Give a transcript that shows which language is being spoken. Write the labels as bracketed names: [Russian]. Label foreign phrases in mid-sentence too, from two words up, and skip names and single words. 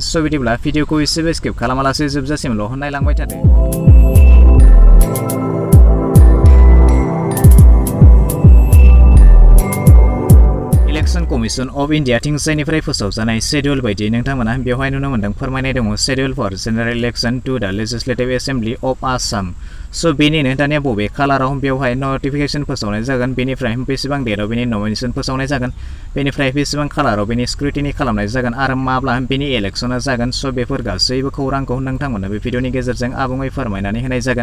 [Bodo] बिदिब्ला भिडिअखौ एसेबो स्किप खालामालासे जोबजासिमल' नायलांबाय थादो। इलेक्शन कमिशन अफ इंडिया थिंजायनिफ्राय फोसावजानाय शेड्यूल बायदियै नोंथांमोना बेवहाय नुनो मोन्दों फोरमायनाय दङ [English] schedule for general election to the legislative assembly of Assam. [Bodo] बेनिनो दानिया बबे खालाराव बेवहाय नटिफिकेशन फोसावनाय जागोन, बेनिफ्राय बेसेबां डेटआव बेनि नमिनेशन फोसावनाय जागोन, बेनिफ्राय बेसेबां खालाराव बेनि स्क्रुटिनि खालामनाय जागोन आरो माब्ला बेनि इलेक्शना जागोन। बेफोर गासैबो खौरांखौ नोंथांमोननो बे भिडिअनि गेजेरजों आबुङै फोरमायनानै होनाय जागोन।